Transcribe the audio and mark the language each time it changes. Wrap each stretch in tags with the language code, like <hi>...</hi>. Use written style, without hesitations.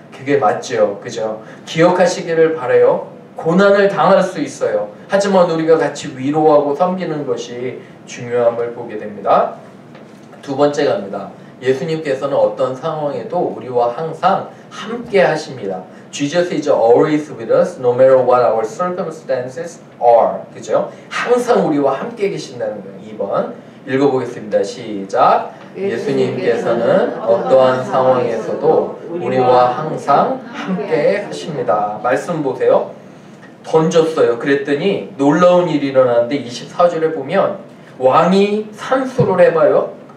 <ko>그게 맞죠? 그죠? 기억하시기를 바라요. 고난을 당할 수 있어요. 하지만 우리가 같이 위로하고 섬기는 것이 중요함을 보게 됩니다. 두 번째 갑니다. 예수님께서는 어떤 상황에도 우리와 항상 함께 하십니다.</ko> <en>Jesus is always with us, no matter what our circumstances are.</en> <ko>그죠? 항상 우리와 함께 계신다는 거예요. 2번 읽어보겠습니다. 시작. 예수님께서는 어떠한 상황에서도 우리와 항상 함께 하십니다. 말씀 보세요. 던졌어요. 그랬더니 놀라운 일이 일어나는데 24절에 보면 왕이 산수를 해봐요.</ko>